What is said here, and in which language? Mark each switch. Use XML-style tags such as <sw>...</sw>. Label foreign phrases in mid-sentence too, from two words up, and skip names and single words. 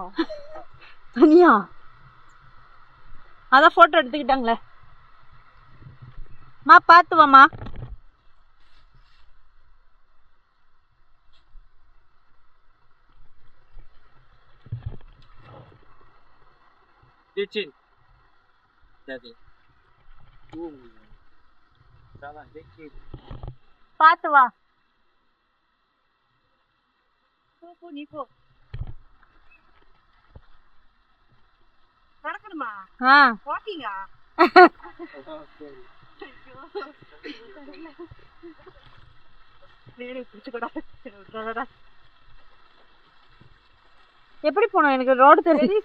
<ta>தனியா. அதான் போட்டோ எடுத்துக்கிட்டாங்களே. மா பாத்து வாமா. Dicin.</ta> <ms>Jadi. Salah dikit.</ms> <ta>பாத்து வா. போ நீ போ. நடக்கணுமா? வாக்கிங்கா? எப்படி போனோம்? எனக்கு ரோடு தெரியும்.</ta>